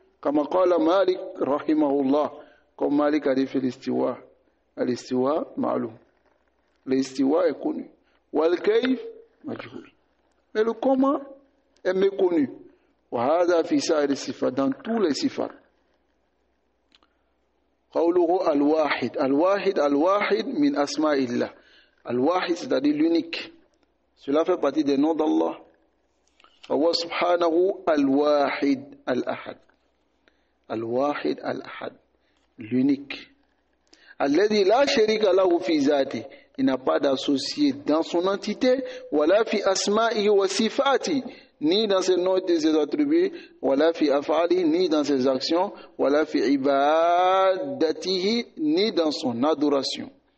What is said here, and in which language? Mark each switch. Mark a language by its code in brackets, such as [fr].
[fr] Comme qala Malik, rahimahullah. Comme Malik a dit l'istiwa. [ar] L'istiwa ma'loum. [fr] L'istiwa est connu. [ar] Wal kayf, majhoul. [fr] Mais le comment est méconnu. [ar] Wa hadha fi sa'ir sifat, [fr] dans tous les sifats. [ar] قوله الواحد الواحد الواحد من أسماء الله. [fr] الواحد c'est-à-dire l'unique. Cela fait partie des noms d'Allah. [ar] فهو سبحانه الواحد الأحد. الواحد الأحد, [fr] l'unique. [ar] الذي لا شريك له في ذاته. [fr] Il n'a pas d'associé dans son entité. [ar] ولا في أسمائه وصفاته, [fr] ni dans ses noms et ses attributs, [ar] wala fi af'ali, [fr] ni dans ses actions, [ar] wala fi ibadatihi, [fr] ni dans son adoration.